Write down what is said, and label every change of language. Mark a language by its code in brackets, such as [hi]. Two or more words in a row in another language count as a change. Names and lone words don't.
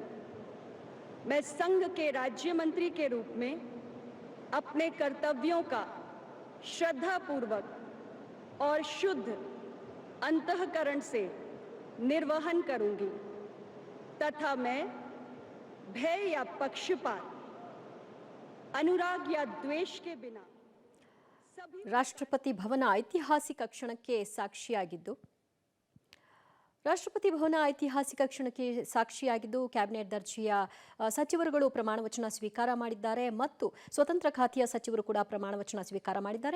[hi] मैं संघ के राज्य मंत्री के रूप में अपने कर्तव्यों का श्रद्धापूर्वक और शुद्ध अंतःकरण से निर्वहन करूंगी तथा मैं भय या पक्षपात, अनुराग या ದ್ವೇಷ के बिना [kn] ರಾಷ್ಟ್ರಪತಿ ಭವನ ಐತಿಹಾಸಿಕ ಕ್ಷಣಕ್ಕೆ ಸಾಕ್ಷಿಯಾಗಿದ್ದು ಕ್ಯಾಬಿನೆಟ್ ದರ್ಜೆಯ ಸಚಿವರುಗಳು ಪ್ರಮಾಣ ವಚನ ಸ್ವೀಕಾರ ಮಾಡಿದ್ದಾರೆ ಮತ್ತು ಸ್ವತಂತ್ರ ಖಾತೆಯ ಸಚಿವರು ಕೂಡ ಪ್ರಮಾಣ ವಚನ ಸ್ವೀಕಾರ ಮಾಡಿದ್ದಾರೆ.